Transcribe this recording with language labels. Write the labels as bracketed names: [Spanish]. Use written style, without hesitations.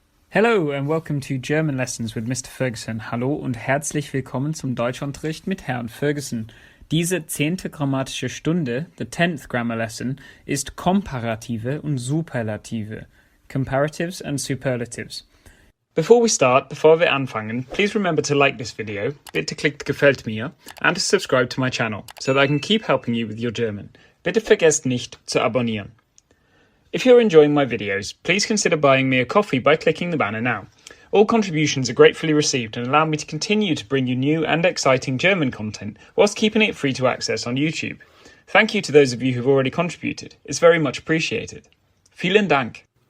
[English] Hello and welcome to German Lessons with Mr. Ferguson. [German] Hallo und herzlich willkommen zum Deutschunterricht mit Herrn Ferguson. Diese 10. grammatische Stunde, [English] the 10th grammar lesson, [German] ist Komparative und Superlative, [English] Comparatives and Superlatives. Before [German] wir anfangen, [English] please remember to like this video, [German] bitte klickt Gefällt mir, [English] and to subscribe to my channel, so that I can keep helping you with your German. [German] Bitte vergesst nicht zu abonnieren. [English] If you're enjoying my videos, please consider buying me a coffee by clicking the banner now. All contributions are gratefully received and allow me to continue to bring you new and exciting German content whilst keeping it free to access on YouTube. Thank you to those of you who've already contributed. It's very much appreciated. [German] Vielen Dank.